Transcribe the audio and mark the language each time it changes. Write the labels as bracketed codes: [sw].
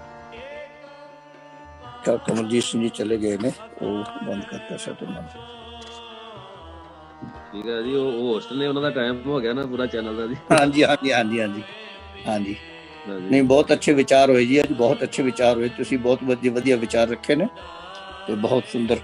[hi] कमलजीत सिंह जी चले गए ने, वो बंद करता शटर बंद। ठीक है जी, वो होस्ट ने [pa] ਉਹਨਾਂ ਦਾ ਟਾਈਮ ਹੋ ਗਿਆ ਨਾ ਪੂਰਾ ਚੈਨਲ ਦਾ ਜੀ। [hi] हाँ जी, हाँ जी, हाँ जी, हाँ जी, हाँ जी। नहीं, बहुत अच्छे विचार होए जी, [pa] ਅੱਜ ਬਹੁਤ ਅੱਛੇ ਵਿਚਾਰ ਹੋਏ। ਤੁਸੀਂ ਬਹੁਤ ਵਧੀਆ ਵਿਚਾਰ ਰੱਖੇ ਨੇ ਤੇ ਬਹੁਤ ਸੁੰਦਰ।